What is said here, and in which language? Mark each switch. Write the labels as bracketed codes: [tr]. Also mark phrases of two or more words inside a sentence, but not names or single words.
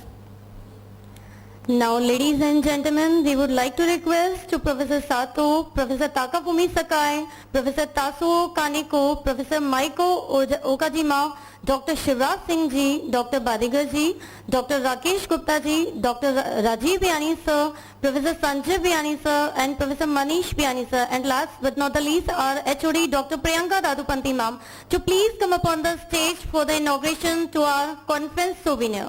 [en] Now, ladies and gentlemen, we would like to request to Professor Sato, Professor Takafumi Sakai, Professor Tasuo Kaneko, Professor Maiko Okajima, Dr. Shivraj Singh ji, Dr. Badigar ji, Dr. Rakesh Gupta ji, Dr. Rajiv Biyani sir, Professor Sanjay Biyani sir, and Professor Manish Biyani sir, and last but not the least our HOD Dr. Priyanka Dadupanti ma'am, to please come upon the stage for the inauguration to our conference souvenir.